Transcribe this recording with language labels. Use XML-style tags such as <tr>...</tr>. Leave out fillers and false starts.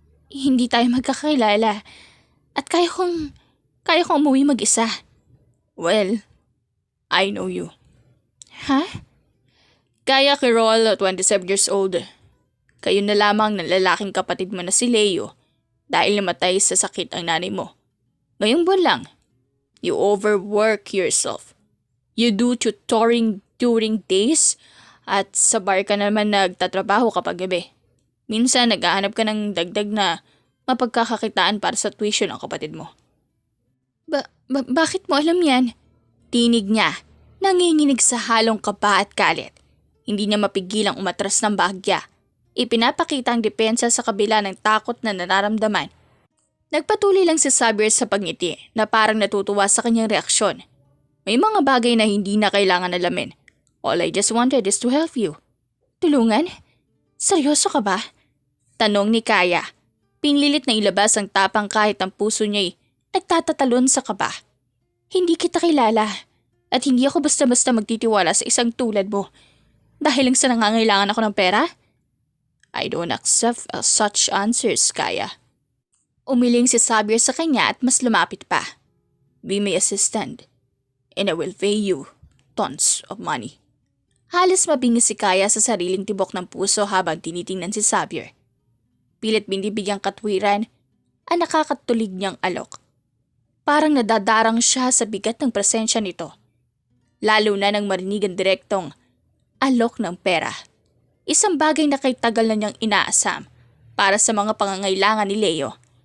<tl>Hindi tayo magkakilala at kaya kong umuwi mag-isa.</tl> <en>Well, I know you. Ha?</en> <tl>Kaya Kirol,</tl> <en>27 years old.</en> <tl>Kayo na lamang ng lalaking kapatid mo na si Leo dahil namatay sa sakit ang nanay mo. Ngayong buwan lang,</tl> <en>you overwork yourself. You do tutoring during days</en> <tl>at sa bar ka naman nagtatrabaho kapag gabi. Minsan naghahanap ka ng dagdag na mapagkakakitaan para sa tuition ng kapatid mo. Bakit mo alam yan? Tinig niya, nanginginig sa halong kaba at galit. Hindi niya mapigilang umatras ng bahagya. Ipinapakita ang depensa sa kabila ng takot na nararamdaman. Nagpatuloy lang si Xavier sa pangiti na parang natutuwa sa kanyang reaksyon. May mga bagay na hindi na kailangan alamin.</tl> <en>All I just wanted is to help you.</en> <tl>Tulungan? Seryoso ka ba? Tanong ni Kaya. Pinilit na ilabas ang tapang kahit ang puso niya'y nagtatatalon sa kaba. Hindi kita kilala at hindi ako basta-basta magtitiwala sa isang tulad mo dahil lang sa nangangailangan ako ng pera?</tl> <en>I don't accept such answers,</en> <tl>Kaya. Umiling si Xavier sa kanya at mas lumapit pa.</tl> <en>Be my assistant and I will pay you tons of money.</en> <tl>Halos mabingis si Kaya sa sariling tibok ng puso habang tinitingnan si Xavier. Pilit binibigyang katwiran ang nakakatulig niyang alok. Parang nadadarang siya sa bigat ng presensya nito. Lalo na nang marinig ang direktong alok ng pera. Isang bagay na kay tagal na niyang inaasam para sa mga pangangailangan ni Leo.</tl>